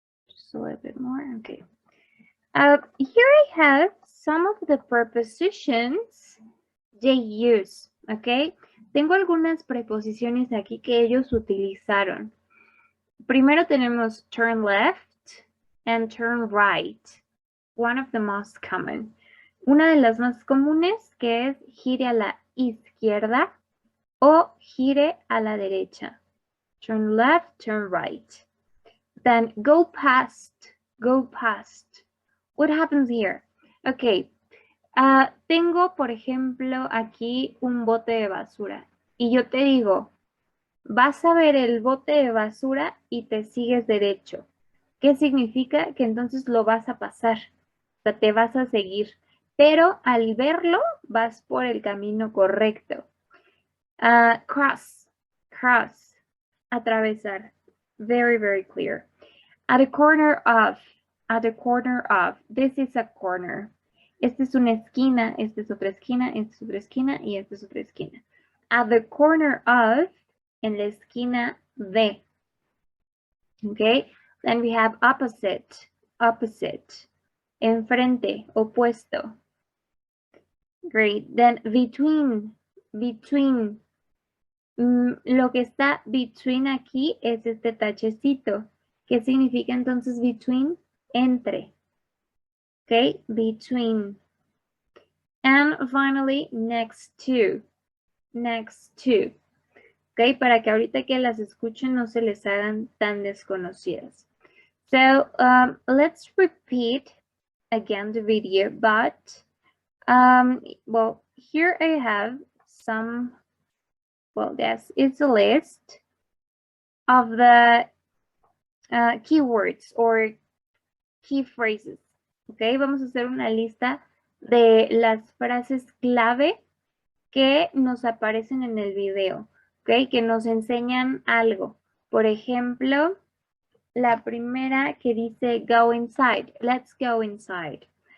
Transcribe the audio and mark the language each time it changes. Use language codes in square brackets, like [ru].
[en] Just a little bit more, okay. Here I have some of the prepositions they use, okay. [es] Tengo algunas preposiciones aquí que ellos utilizaron. Primero tenemos [en] turn left and turn right. One of the most common. [es] Una de las más comunes que es gire a la izquierda o gire a la derecha. [en] Turn left, turn right. Then go past, go past. What happens here? Okay. [es] Tengo, por ejemplo, aquí un bote de basura. Y yo te digo, vas a ver el bote de basura y te sigues derecho. ¿Qué significa? Que entonces lo vas a pasar. O sea, te vas a seguir. Pero al verlo, vas por el camino correcto. [en] Cross, cross, atravesar. Very, very clear. At the corner of, at the corner of. This is a corner. [es] Esta es una esquina, esta es otra esquina, esta es otra esquina y esta es otra esquina. [en] At the corner of, [es] en la esquina de. [en] Okay, then we have opposite, opposite. [es] Enfrente, opuesto. [en] Great, then between, between. [es] Lo que está between aquí es este tachecito. ¿Qué significa entonces between? [en] Entre. Okay, between. And finally, next to. Next to. [es] Okay, para que ahorita que las escuchen no se les hagan tan desconocidas. [en] So, let's repeat again the video, but, well, here I have some, well, yes, it's a list of the keywords or key phrases. [es] Okay, vamos a hacer una lista de las frases clave que nos aparecen en el video, okay, que nos enseñan algo. Por ejemplo, la primera que dice [en] go inside, let's go inside.